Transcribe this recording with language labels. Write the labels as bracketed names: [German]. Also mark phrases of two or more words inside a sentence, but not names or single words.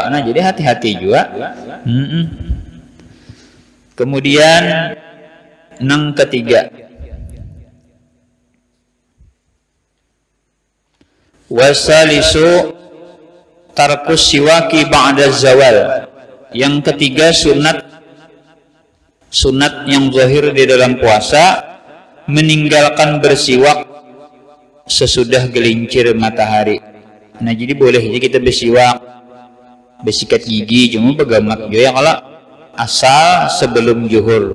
[Banjar] Nah jadi hati-hati juga. Kemudian nang ketiga [Arabic] والثالث ترك السواك بعد الزوال. [Indonesian] Yang ketiga sunat yang zahir di dalam puasa, meninggalkan bersiwak sesudah gelincir matahari. [Banjar] Nah jadi boleh aja kita bersiwak, bersikat gigi, cuma begamat juga ya kalau asal sebelum zuhur.